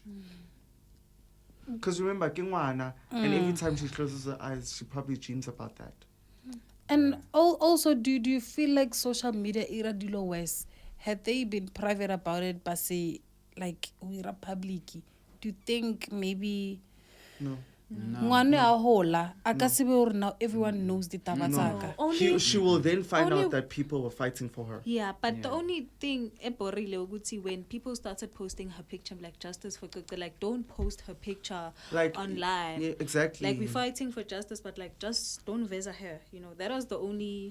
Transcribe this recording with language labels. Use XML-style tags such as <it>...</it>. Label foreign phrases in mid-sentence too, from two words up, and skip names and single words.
<en>Because remember, Kingwana, and every time she closes her eyes, she probably dreams about that. and also do you feel like social media era dilo worse had they been private about it but say like we're public do you think maybe No.</en> <st>ngwane a hola a ka se be hore</st> <en>now everyone knows the</en> <st>taba tsaka</st> <en>She will then find only- out that people were fighting for her. Yeah, but the only thing when people started posting her picture, like justice for Cwecwe, like don't post her picture Like online. Yeah, exactly. Like we're fighting for justice, but like just don't visit her. You know, that was the only.</en>